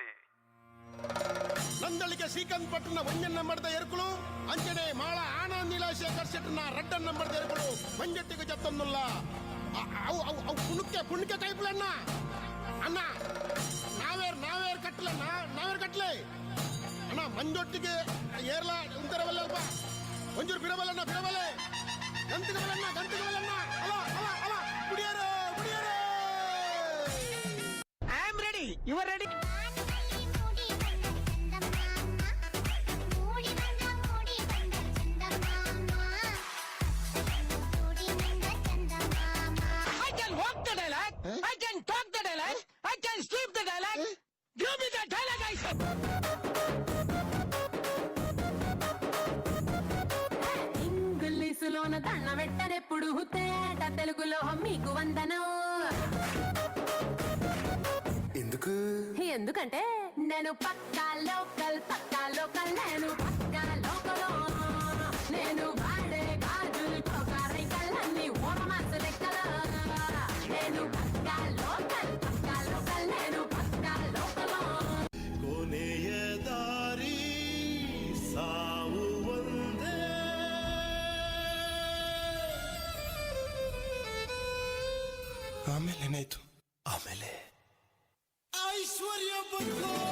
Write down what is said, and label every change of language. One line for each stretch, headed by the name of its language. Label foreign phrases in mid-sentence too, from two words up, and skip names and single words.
Tulu: ನಂದಳಿಗೆ ಶ್ರೀಕಾಂತ್ ಪಟ್ಟಣ ಒಂಜನ್ನ ಮಡ್ದ ಎರ್ಕುಳು ಅಂಚನೆ ಮಾಳ ಆನಂದ್ ನೀಲಾಶೇಖರ್ ಶೆಟ್ಟರ್ನ ರಡ್ಡನ್ನ ಮಡ್ದ ಎರ್ಕುಳು ಮಂಜಟ್ಟಿಗೆ ಜತ್ತೊಂದುಲ್ಲ ಅವು ಕುಣಕ್ಕೆ ಕೈಪುಲಣ್ಣ ಅಣ್ಣ ನಾವೇರ್ ಕಟ್ಲೆ ಅಣ್ಣ ಮಂಜೊಟ್ಟಿಗೆ ಏರ್ಲ ಉಂತರವಲ್ಲಲ್ಪ ಒಂಚೂರು ಬಿಡಬಲ್ಲಣ್ಣ ಗಂತಿಗೆ ಬಲ್ಲಣ್ಣ ಅಲ ಕುಡಿಯಾರೋ
English: I am ready, you are ready. I can talk the dialogue. I can sleep the dialogue. Give me the dialogue, I said.
Telugu: ఇంగ్లీషులోన దండ పెట్టనెప్పుడు తేట తెలుగులో మీకు వందనం. ఎందుకంటే నేను పక్కా లోకల్ నేను పక్కా లోకల్. నేను వాడే గాజులు కోకారైకల్లన్నీ ఓరమాసు లెక్కల. నేను పక్కా లోకల్ నేను పక్కా లోకల్.
Kannada: ಕೊನೆಯ ದಾರಿ ಸಾವು ಒಂದೇ. ಆಮೇಲೆ ಏನಾಯ್ತು? ಆಮೇಲೆ ಐಶ್ವರ್ಯ ಬಂತು.